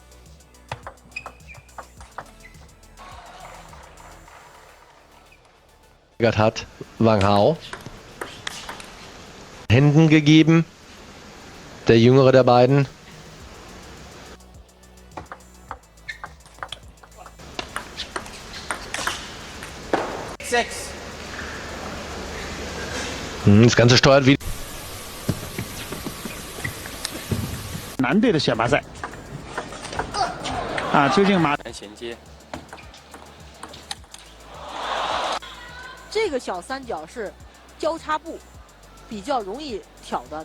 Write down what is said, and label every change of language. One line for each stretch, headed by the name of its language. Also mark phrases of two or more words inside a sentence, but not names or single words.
German: Hat Wang Hao Händen gegeben, der jüngere der beiden. Das Ganze steuert wie
Chinese: 男队的选拔赛啊，究竟马衔接。这个小三角是交叉步，比较容易挑的。